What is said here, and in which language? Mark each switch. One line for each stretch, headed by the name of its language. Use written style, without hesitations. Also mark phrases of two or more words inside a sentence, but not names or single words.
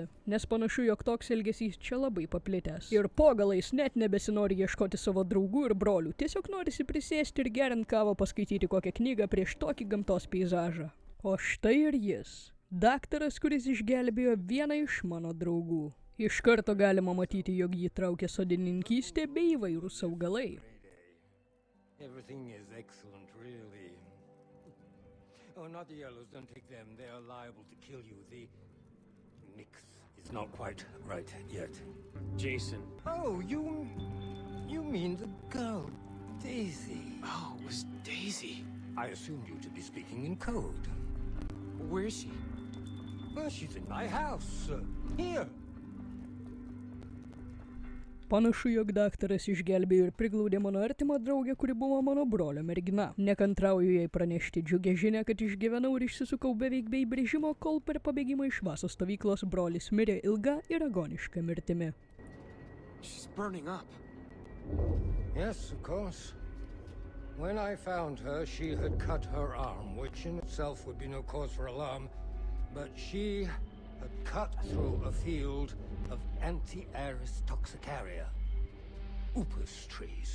Lithuanian: Nes panašu, jog toks elgesys čia labai paplitęs. Ir po galais net nebesinori ieškoti savo draugų ir brolių, tiesiog norisi prisėsti ir geriant kavą paskaityti kokią knygą prieš tokį gamtos peizažą. O štai ir jis. Daktaras, kuris išgelbėjo vieną iš mano draugų. Iš karto galima matyti, jog jį traukia sodininkystė bei įvairūs augalai.
English: Everything is excellent, really. Oh, not the yellows, don't take them. They are liable to kill you. The mix is not quite right yet. Jason. Oh, you mean the girl, Daisy. Oh, it was Daisy. I assumed you to be speaking in code. Where is she? Well, she's in my house. Here.
Lithuanian: Panašu, jog daktaras išgelbėjo ir priglaudė mano artimą draugę, kuri buvo mano brolio mergina. Nekantrauju jai pranešti džiugę žinią, kad išgyvenau ir išsisukau beveik be įbrėžimo, kol per pabėgimą iš vaso stovyklos brolis mirė ilga ir agoniška mirtimi.
English: She's burning up. Yes, of course. When I found her, she had cut her arm, which in itself would be no cause for alarm, but she had cut through a field of Anti-Aris toxicaria, upas trees.